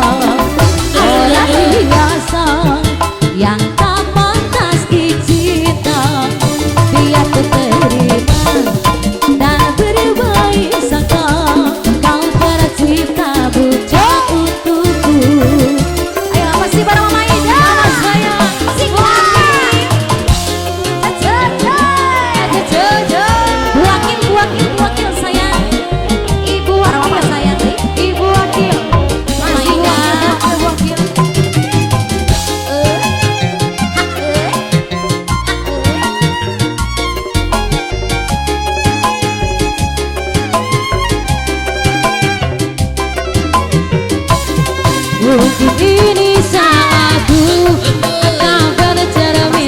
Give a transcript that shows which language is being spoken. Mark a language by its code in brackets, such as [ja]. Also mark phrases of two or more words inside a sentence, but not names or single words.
[id] Orang biasa yang tak pantas dicinta. Biar ku terima dan berbaik sangka, kau tercipta bukan untukku. Ayo masih bareng Mama Ida. Mama sayang. Wakil sayang. Ibu Wakil sayang. Ibu Wakil. Mama Ida. Wakil. mungkin ini salahku, tak bercermin.